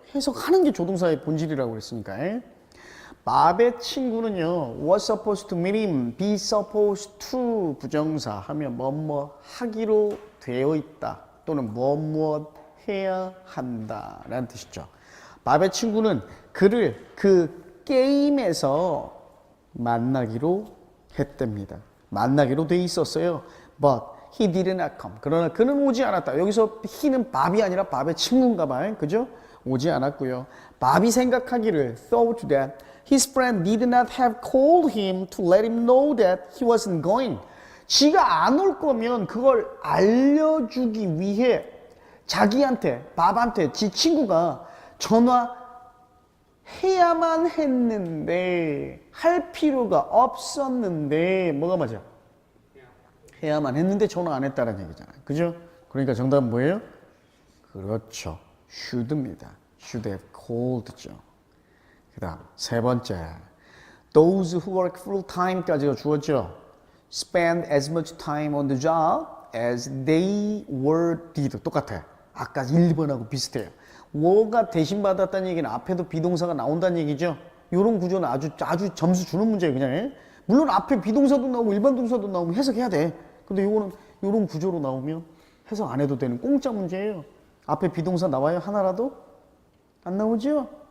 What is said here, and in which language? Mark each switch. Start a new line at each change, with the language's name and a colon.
Korean: 해석하는 게 조동사의 본질이라고 그랬으니까. 밥의 친구는요,
English: was supposed to meet him,
Korean: be supposed to 부정사 하면 뭐뭐 하기로 되어 있다 또는 뭐뭐 해야 한다 라는 뜻이죠. 밥의 친구는 그를 그 게임에서 만나기로 했답니다. 만나기로 돼 있었어요.
English: But he did not come.
Korean: 그러나 그는 오지 않았다. 여기서 he는 밥이 아니라 밥의 친구인가 봐요. 그죠? 오지 않았고요. 밥이 생각하기를
English: thought that his friend did not have called him to let him know that he wasn't going.
Korean: 지가 안 올 거면 그걸 알려주기 위해 자기한테, 밥한테, 지 친구가 전화해야만 했는데 할 필요가 없었는데 뭐가 맞아? 해야만 했는데 전화 안 했다는 얘기잖아요. 그죠? 그러니까 정답은 뭐예요? 그렇죠. should입니다. should have called죠. 그 다음 세 번째.
English: Those who work full time
Korean: 까지가 주었죠.
English: Spend as much time on the job as they were did.
Korean: 똑같아. 아까 1번하고 비슷해요. were가 대신 받았다는 얘기는 앞에도 비동사가 나온다는 얘기죠. 이런 구조는 아주 점수 주는 문제예요. 그냥. 물론 앞에 비동사도 나오고 일반 동사도 나오면 해석해야 돼. 근데 이거는 이런 구조로 나오면 해석 안 해도 되는 공짜 문제예요. 앞에 비동사 나와요? 하나라도? 안 나오죠?